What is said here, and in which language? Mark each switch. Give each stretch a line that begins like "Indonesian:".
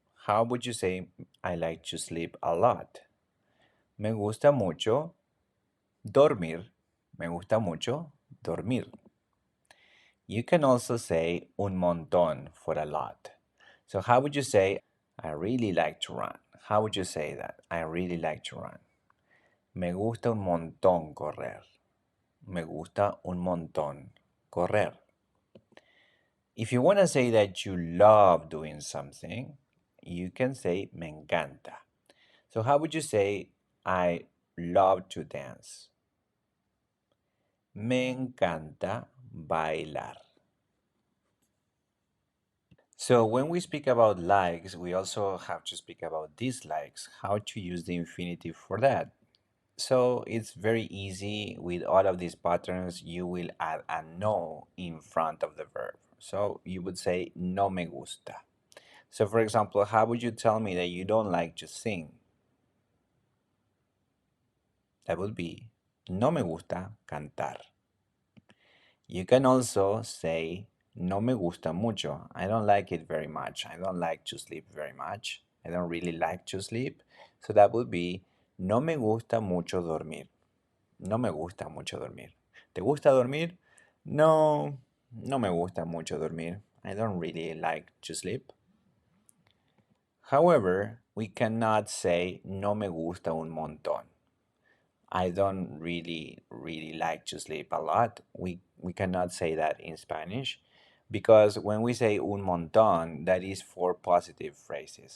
English: How would you say I like to sleep a lot?
Spanish: Me gusta mucho dormir. Me gusta mucho dormir.
English: You can also say
Spanish: un montón
English: for a lot. So how would you say I really like to run? How would you say that? I really like to run.
Spanish: Me gusta un montón correr. Me gusta un montón correr.
English: If you want to say that you love doing something, you can say
Spanish: me encanta.
English: So how would you say I love to dance?
Spanish: Me encanta bailar.
English: So when we speak about likes, we also have to speak about dislikes, how to use the infinitive for that. So it's very easy. With all of these patterns, you will add a no in front of the verb. So you would say
Spanish: no me gusta.
English: So for example, how would you tell me that you don't like to sing? That would be
Spanish: no me gusta cantar.
English: You can also say
Spanish: no me gusta mucho.
English: I don't like it very much. I don't like to sleep very much. I don't really like to sleep. So that would be
Spanish: no me gusta mucho dormir. No me gusta mucho dormir. ¿Te gusta dormir? No, no me gusta mucho dormir.
English: I don't really like to sleep. However, we cannot say
Spanish: no me gusta un montón.
English: I don't really like to sleep a lot. We cannot say that in Spanish because when we say
Spanish: un montón,
English: that is for positive phrases.